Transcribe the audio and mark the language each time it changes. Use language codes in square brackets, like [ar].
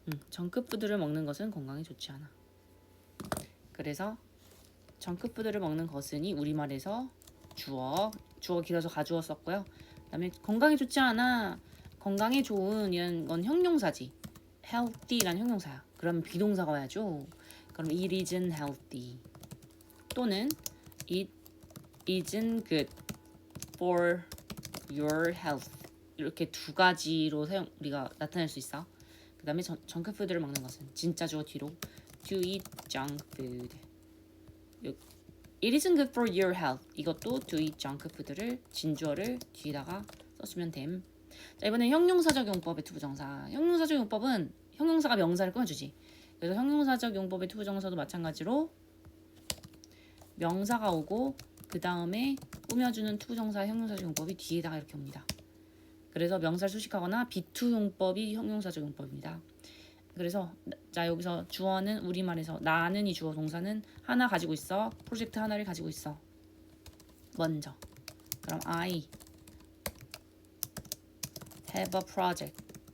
[ko] 정크푸드를 먹는 것은 건강에 좋지 않아. 그래서 정크푸드를 먹는 것은이 우리말에서 주어 길어서 가주어 썼고요. 그 다음에 건강에 좋지 않아. 건강에 좋은 이런 건 형용사지. healthy란 형용사야. 그럼 비동사가 와야죠. [en] 그럼 it isn't healthy. 또는 it isn't good for your health. [ko] 이렇게 두 가지로 우리가 나타낼 수 있어. 그 다음에 정크푸드를 먹는 것은 진짜 주어 뒤로 [en] to eat junk food. It isn't good for your health. [ko] 이것도 [en] to eat junk food [ko] 를 진주어를 뒤에다가 써주면 됨. 자, 이번엔 형용사적 용법의 투부정사. 형용사적 용법은 형용사가 명사를 꾸며주지. 그래서 형용사적 용법의 투부정사도 마찬가지로 명사가 오고 그 다음에 꾸며주는 투부정사 형용사적 용법이 뒤에다가 이렇게 옵니다. 그래서 명사를 수식하거나 비투 용법이 형용사적 용법입니다. 그래서 자 여기서 주어는 우리말에서 나는 이 주어 동사는 하나 가지고 있어. 프로젝트 하나를 가지고 있어. [en] 먼저 그럼 I have a project.